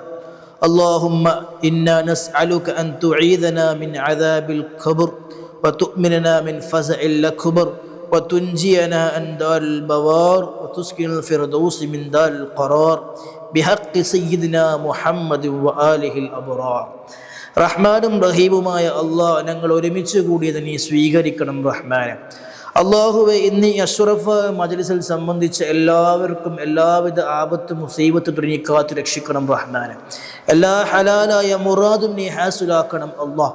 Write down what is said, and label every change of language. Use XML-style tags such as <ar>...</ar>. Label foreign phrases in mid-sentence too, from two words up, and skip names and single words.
<ar>اللهم إنا نسألك أن تعيذنا من عذاب القبر وتؤمننا من فزع الأكبر وتنجينا عن دار البوار وتسكن الفردوس من دار القرار بحق سيدنا محمد وآله الأبرار.</ar> <ml>റഹ്മാനും റഹീമുമായ അള്ളാഹ്, ഞങ്ങൾ ഒരുമിച്ച് കൂടിയത് നീ സ്വീകരിക്കണം റഹ്മാനെ. അള്ളാഹുവെ, ഇന്ന് ഈ അഷ്റഫ് മജ്ലിസിൽ സംബന്ധിച്ച എല്ലാവർക്കും എല്ലാവിധ ആപത്തും മുസീബത്തും നീ കാത്തു രക്ഷിക്കണം റഹ്മാനെ. എല്ലാ ഹലാലായ മുറാദും നീ ഹാസുലാക്കണം അള്ളാഹ്.</ml>